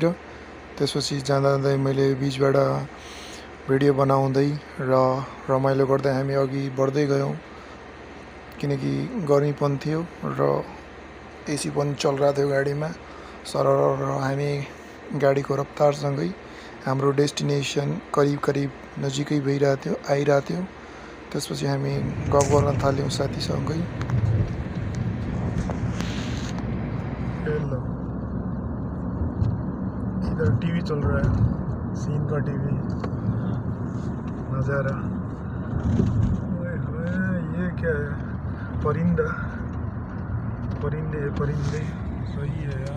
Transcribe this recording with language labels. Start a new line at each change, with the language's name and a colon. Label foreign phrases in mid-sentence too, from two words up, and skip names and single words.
Nepali: त्यसपछि जाँदा जाँदै मैले बिचबाट भिडियो बनाउँदै र रमाइलो गर्दै हामी अघि बढ्दै गयौँ, किनकि गर्मी पनि थियो र एसी पनि चलिरहेको थियो गाडीमा। सरर हामी गाडीको रफ्तारसँगै हाम्रो डेस्टिनेसन करिब करिब नजिकै आइरहेको थियो। त्यसपछि हामी गफ गर्न थाल्यौँ साथीसँगै।
Hindi: इधर टीवी चल रहा है, सीन का टीवी नज़ारा। ये क्या है? परिंदा, परिंदे परिंदे सही है यार।